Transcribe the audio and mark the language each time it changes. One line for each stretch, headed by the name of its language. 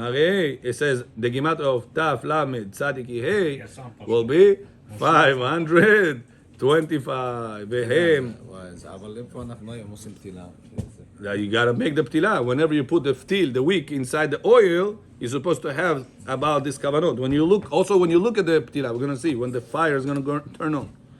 English: הרי it says, the gematria of תף, למד, צדיק, hey, will be 525.
Hebrew: והם, אבל איפה אנחנו היום עושים פתילה?
English: you gotta make the ptila. Whenever you put the ptil, the wick, inside the oil, you're supposed to have about this kavanot. When you look at the ptila, we're gonna see when the fire is gonna turn on.